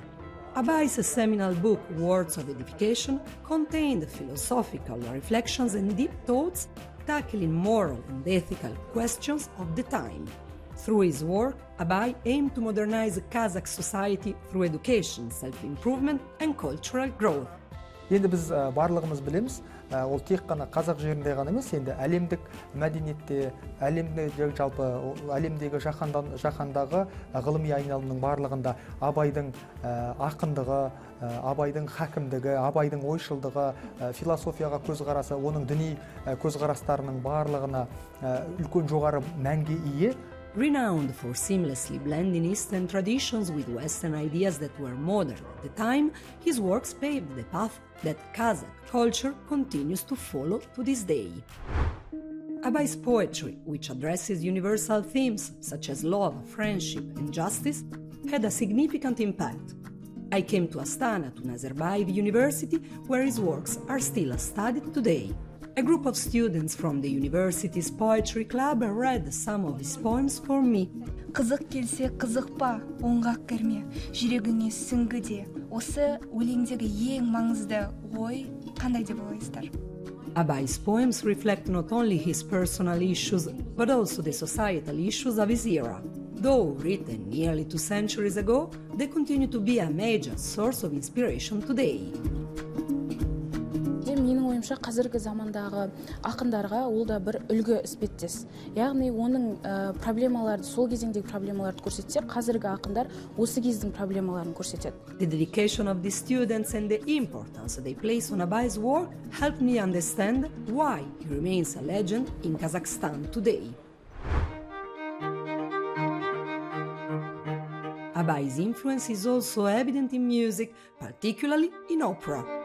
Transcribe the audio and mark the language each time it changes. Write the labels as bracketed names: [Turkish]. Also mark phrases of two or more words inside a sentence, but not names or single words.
[English] Abai's seminal book, Words of Edification, contained philosophical reflections and deep thoughts, tackling moral and ethical questions of the time. Through his work, Abai aimed to modernize Kazakh society through education, self-improvement and cultural growth. [Kazakh] Енді біз барлығымыз білеміз, ол тек қана қазақ жерінде ғана емес, енді әлемдік мәдениетте, әлемдегі жаһандағы ғылыми айналымның барлығында Абайдың ақындығы, Абайдың хакімдігі, Абайдың ойшылдығы, философияға көзқарасы, оның діни көзқарастарының барлығына үлкен жоғары мәнге ие. [English] Renowned for seamlessly blending Eastern traditions with Western ideas that were modern at the time, his works paved the path that Kazakh culture continues to follow to this day. Abai's poetry, which addresses universal themes such as love, friendship and justice, had a significant impact. I came to Astana, to Nazarbayev University, where his works are still studied today. A group of students from the university's poetry club read some of his poems for me. [Kazakh] Қызық келсе қызықпа, оңғақ кірме, жүрегіңе сүңгіде. Осы өлеңдегі ең маңызды ой қандай деп ойлайсыздар? [English] Abai's poems reflect not only his personal issues, but also the societal issues of his era. Though written nearly 2 centuries ago, they continue to be a major source of inspiration today. [Kazakh] Менің ойымша қазіргі замандағы ақындарға ол да бір үлгі іспеттес. Яғни оның проблемаларды, сол кезеңдегі проблемаларды көрсетсе, қазіргі ақындар осы кездің проблемаларын көрсетеді. [English] The dedication of the students and the importance they place on Abai's work helped me understand why he remains a legend in Kazakhstan today. Abai's influence is also evident in music, particularly in opera.